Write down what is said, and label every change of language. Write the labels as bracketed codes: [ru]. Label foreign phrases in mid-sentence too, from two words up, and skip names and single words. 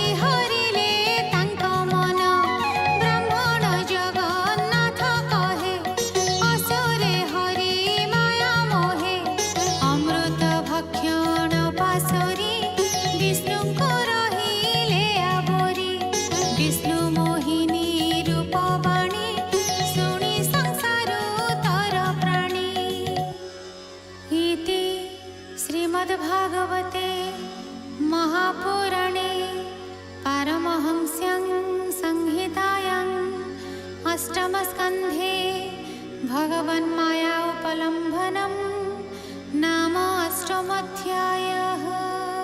[or] ହରିଲେ ତାଙ୍କ ମନ ବ୍ରାହ୍ମଣ ଜଗନ୍ନାଥ କହେ ଅସୁରେ ହରି ମାୟା ମୋହେ ଅମୃତ ଭକ୍ଷଣ ପାଶୋରି ବିଷ୍ଣୁଙ୍କୁ ରହିଲେ ଆବୋରି ବିଷ୍ଣୁ ମୋହିନୀ ରୂପବାଣୀ ଶୁଣି ସଂସାରୁ ତର ପ୍ରାଣୀ [sa] इति श्रीमद्भागवते महापुराणे पारमहंस्यां संहितायाम् अष्टमस्कन्धे भगवन्माया उपलम्भनं नाम अष्टमोऽध्यायः।